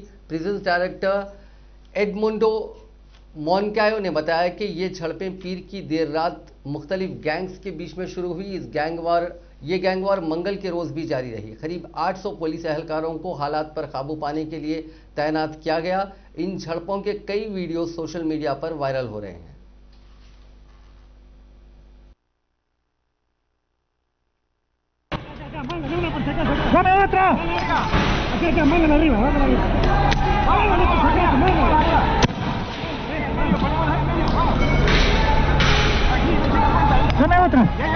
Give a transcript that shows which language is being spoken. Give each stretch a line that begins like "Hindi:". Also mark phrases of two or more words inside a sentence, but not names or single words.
English: prison director
Urdu: ایڈمنڈو مونکایو نے بتایا کہ یہ جھڑپیں پیر کی دیر رات مختلف گینگز کے بیچ میں شروع ہوئی. یہ گینگ وار منگل کے روز بھی جاری رہی. قریب 800 پولیس اہلکاروں کو حالات پر قابو پانے کے لیے تعینات کیا گیا. ان جھڑپوں کے کئی ویڈیو
English: social media
Urdu: پر وائرل ہو رہے ہیں.
Spanish: ¡Dame otra! Acá, mándala arriba, mándala arriba. ¡Mándala por si acaso, mándala! ¡Dame otra! ¡Ya!